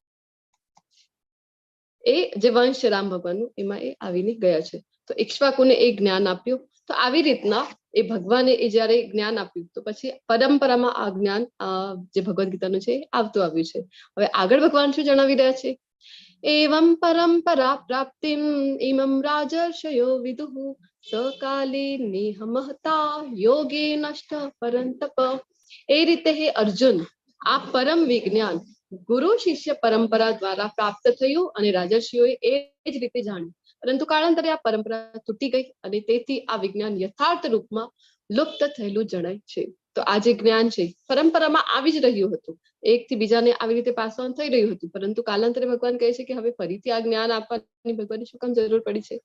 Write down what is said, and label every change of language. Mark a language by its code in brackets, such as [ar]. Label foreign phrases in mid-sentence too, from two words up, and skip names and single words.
[gu] એ જે વંશ છે રામ ભગવાનનું, એમાં એ આવીને ગયા છે. તો ઇક્ષ્વાકુને એ જ્ઞાન આપ્યું. તો આવી રીતના એ ભગવાને એ જયારે જ્ઞાન આપ્યું તો પછી પરંપરામાં આ જ્ઞાન જે ભગવદ ગીતાનું છે આવતું આવ્યું છે. હવે આગળ ભગવાન શું જણાવી રહ્યા છે [sa] एवं परंपरा प्राप्तिम इमं राजर्षयो विदुः सकाले नेह महता योगे नष्ट परंतप। [gu] એ રીતે હે અર્જુન, આ પરમ વિજ્ઞાન ગુરુ શિષ્ય પરંપરા દ્વારા પ્રાપ્ત થયું અને રાજર્ષિઓએ એ જ રીતે જાણ્યું, પરંતુ કાળાંતરે આ પરંપરા તૂટી ગઈ અને તેથી આ વિજ્ઞાન યથાર્થ રૂપમાં લુપ્ત થયેલું જણાય છે. તો આ જે જ્ઞાન છે પરંપરામાં આવી જ રહ્યું હતું, એકથી બીજાને આવી રીતે [en] pass on [gu] થઈ રહ્યું હતું, પરંતુ કાલાંતરે ભગવાન કહે છે કે હવે ફરીથી આ જ્ઞાન આપવાની ભગવાનની શું કામ જરૂર પડી છે?